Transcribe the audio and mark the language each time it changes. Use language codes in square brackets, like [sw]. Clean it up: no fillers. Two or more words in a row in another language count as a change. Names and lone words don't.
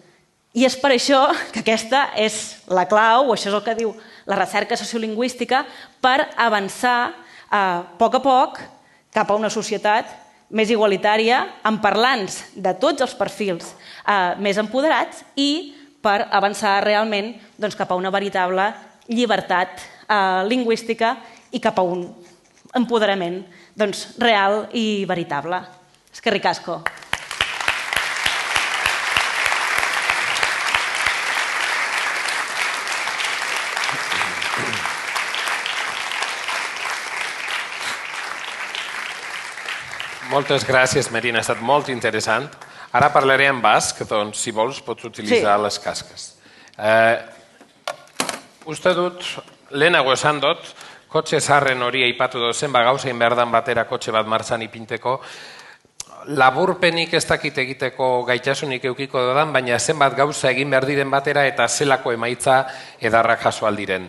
[ca] I és per això que aquesta és la clau, o això és el que diu la recerca sociolingüística, per avançar a poc cap a una societat més igualitària, amb parlants de tots els perfils més empoderats i per avançar realment cap a una veritable llibertat lingüística i cap a un empoderament real i veritable. [eu] Eskerrik asko. [ca] Moltes gràcies, Marina, ha estat molt interessant. Ara parlaré en basc, doncs, si vols, pots utilitzar les casques. [eu] Uste dut, lehenago esan dut, kotxe zaharren hori aipatu dozen, gauza inberdan batera kotxe bat martxan ipinteko, laburpenik ez dakit egiteko gaitasunik eukiko dodan, baina zenbat gauza egin behar diren batera eta zelako emaitza edarrak jaso aldiren.